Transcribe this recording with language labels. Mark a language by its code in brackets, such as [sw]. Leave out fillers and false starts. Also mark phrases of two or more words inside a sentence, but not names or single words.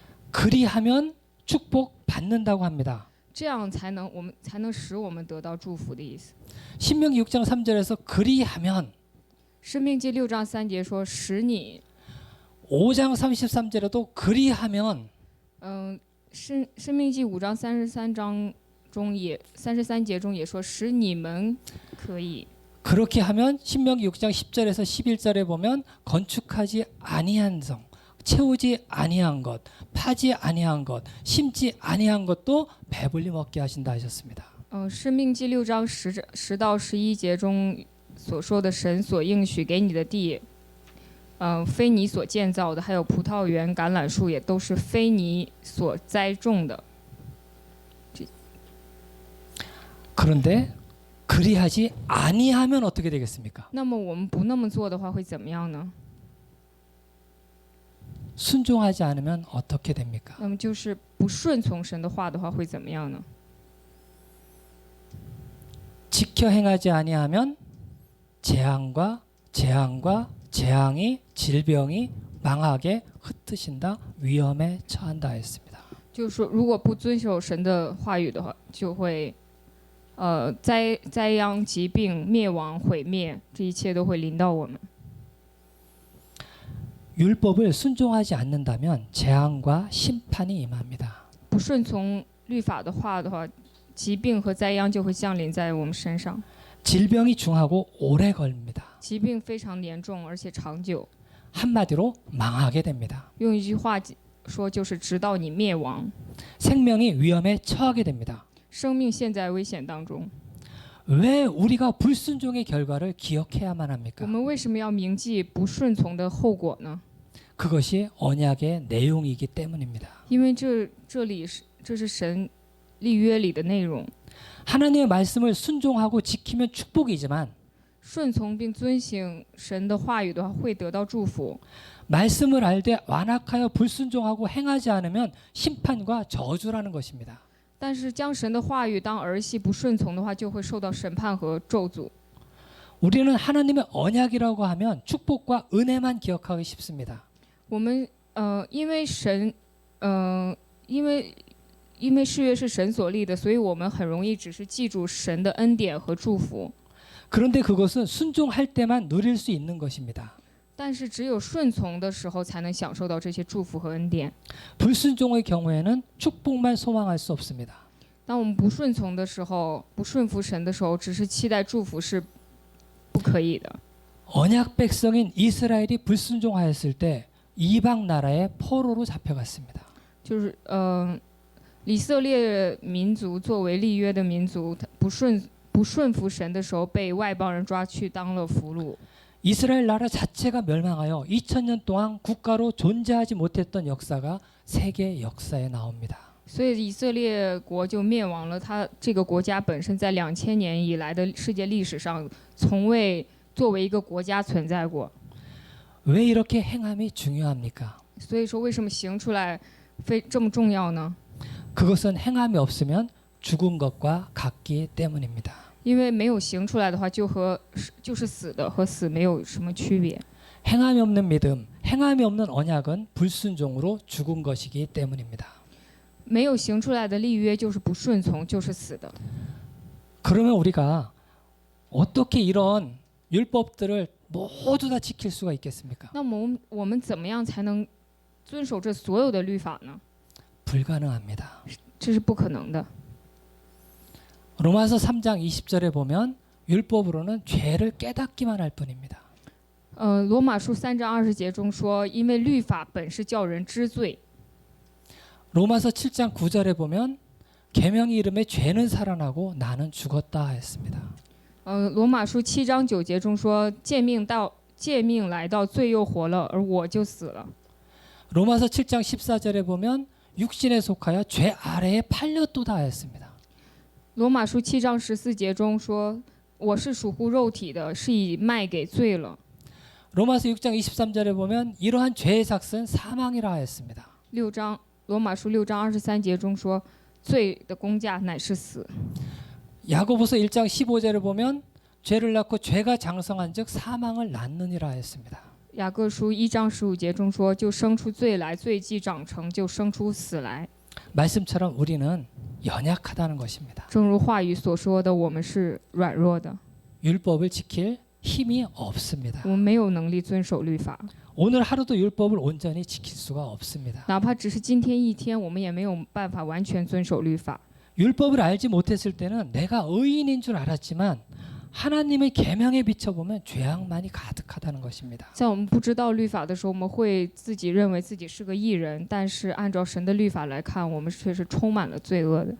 [ko] 그리하면 축복 받는다고 합니다. [zh] 这样我们才能使我们得到祝福的意思。 [ko] 신명기 6장 3절에서 그리하면 [zh] 申命记6章3节说使你， [ko] 5장 33절에도 그리하면 [zh] 申命记5章33节中也说使你们可以。 [ko] 그렇게 하면 신명기 6장 10절에서 11절에 보면 건축하지 아니한 성, 채우지 아니한 것, 파지 아니한 것, 심지 아니한 것도 배불리 먹게 하신다 하셨습니다. [zh] 申命记6章10到11节中所说的神所应许给你的地，非你所建造的，还有葡萄园、橄榄树也都是非你所栽种的。 [ko] 그런데 그리하지 아니하면 어떻게 되겠습니까? [zh] 那么我们不那么做的话会怎么样呢？ [ko] 순종하지 않으면 어떻게 됩니까? [zh] 那么就是不顺从神的话的话会怎么样呢？ [ko] 지켜 행하지 아니하면 재앙과 재앙이 질병이 망하게 흩으신다 위험에 처한다 했습니다. [zh] 就是说，如果不遵守神的话语的话，就会灾殃、疾病、灭亡、毁灭，这一切都会临到我们。 [ko] 율법을 순종하지 않는다면 재앙과 심판이 임합니다. [zh] 不顺从律法的话，疾病和灾殃就会降临在我们身上。 [ko] 질병이 중하고 오래 걸립니다. [zh] 疾病非常严重，而且长久。 [ko] 한마디로 망하게 됩니다. [zh] 用一句话说，就是直到你灭亡， [ko] 생명이 위험에 처하게 됩니다. [zh] 生命陷在危险当中。 [ko] 왜 우리가 불순종의 결과를 기억해야만 [zh] 我 [ko] 합니까? [zh] 们为什么要铭记不顺从的后果呢？ [ko] 그것이 언약의 내용이기 때문입니다. [zh] 因为这是神立约里的内容。 [ko] 하나님의 말씀을 순종하고 지키면 축복이지만 [zh] 顺从并遵行神的话语的话，会得到祝福。 [ko] 말씀을 알되 완악하여 불순종하고 행하지 않으면 심판과 저주라는 것입니다. [zh] 但是将神的话语当儿戏不顺从的话，就会受到审判和咒诅。 [ko] 우리는 하나님의 언약이라고 하면 축복과 은혜만 기억하기 쉽습니다. [zh] 我们因为神因为誓约是神所立的，所以我们很容易只是记住神的恩典和祝福。 [ko] 그런데 그것은 순종할 때만 누릴 수 있는 것입니다. [zh] 但是只有顺从的时候，才能享受到这些祝福和恩典。 [ko] 불순종의 경우에는 축복만 소망할 수 없습니다. [zh] 当我们不顺从的时候，不顺服神的时候，只是期待祝福是不可以的。 [ko] 언약 백성인 이스라엘이 불순종하였을 때 이방 나라의 포로로 잡혀갔습니다. [zh] 就是以色列民族作为立约的民族，他不顺服神的时候，被外邦人抓去当了俘虏。 [ko] 이스라엘 나라 자체가 멸망하여 2000년 동안 국가로 존재하지 못했던 역사가 세계 역사에 나옵니다. [zh] 所以以色列国就灭亡了。它这个国家本身在2000年以来的世界历史上，从未作为一个国家存在过。 [ko] 왜 이렇게 행함이 중요합니까? [zh] 所以说，为什么行出来这么重要呢？ [ko] 그것은 행함이 없으면 죽은 것과 같기 때문입니다. [zh] 因为没有行出来的话，就是死的，和死没有什么区别。 [ko] 행함이 없는 믿음, 행함이 없는 언약은 불순종으로 죽은 것이기 때문입니다. [zh] 没有行出来的立约就是不顺从，就是死的。 [ko] 그러면 우리가 어떻게 이런 율법들을 모두 다 지킬 수가 있겠습니까? [zh] 那么我们怎么样才能遵守这所有的律法呢？ [ko] 불가능합니다. [zh] 这是不可能的。 [ko] 로마서 3장 20절에 보면 율법으로는 죄를 깨닫기만 할 뿐입니다. [zh] 罗马书3章20节中说，因为律法本是叫人知罪。 [ko] 로마서 7장 9절에 보면 계명이 이름에 죄는 살아나고 나는 죽었다 했습니다. [zh] 罗马书7章9节中说，诫命来到，罪又活了，而我就死了。 [ko] 로마서 7장 14절에 보면 육신에 속하여 죄 아래에 팔렸도다 했습니다. [zh] 罗马书7章14节中说，我是属乎肉体的，是已卖给罪了。 [ko] 로마서 6장 23절에 보면 이러한 죄의 삭은 사망이라 했습니다. [zh] 罗马书6章23节中说，罪的工价乃是死。 [ko] 야고보서 1장 15절에 보면 죄를 낳고 죄가 장성한즉 사망을 낳느니라 했습니다. [zh] 雅各书1章15节中说，就生出罪来，罪既长成，就生出死来。 [ko] 말씀처럼 우리는 연약하다는 것입니다. [zh] 正如话语所说的，我们是软弱的， [ko] 율법을 지킬 힘이 없습니다. [zh] 我们没有能力遵守律法。 [ko] 오늘 하루도 율법을 온전히 지킬 수가 없습니다. [zh] 哪怕只是今天一天，我们也没有办法完全遵守律法。 [ko] 율법을 알지 못했을 때는 내가 의인인 줄 알았지만 하나님의 계명에 비춰보면 죄악만이 가득하다는 것입니다. [zh] 在我们不知道律法的时候，我们会自己认为自己是个义人，但是按照神的律法来看，我们却是充满了罪恶的。